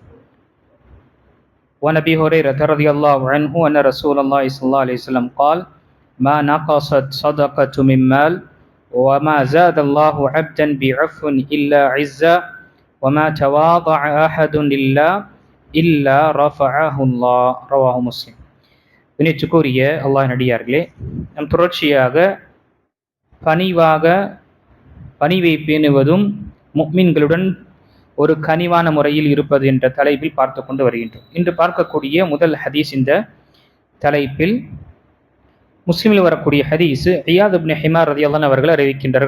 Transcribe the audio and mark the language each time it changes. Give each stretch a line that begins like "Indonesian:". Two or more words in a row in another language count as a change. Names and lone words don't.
Arabic: وعن أبي هريرة رضي الله عنه أن رسول الله صلى الله عليه وسلم قال ما نقصت صدقة من مال وما زاد الله عبدا بعفو إلا عزا وما تواضع أحد لله إلا رفعه الله رواه مسلم.
Tamil: வினிச்சுக்குரிய அல்லாஹ் நடிகார்களே, நம் தொடர்ச்சியாக பணிவை பேணுவதும் முஃமின்களுடன் ஒரு கனிவான முறையில் இருப்பது என்ற தலைப்பில் பார்த்து கொண்டு வருகின்றோம். இன்று பார்க்கக்கூடிய முதல் ஹதீஸ் இந்த தலைப்பில் முஸ்லிமில் வரக்கூடிய ஹதீஸ் இயாத் இப்னு ஹிமார் ரலியல்லாஹு அவர்கள் அறிவிக்கின்றார்கள்.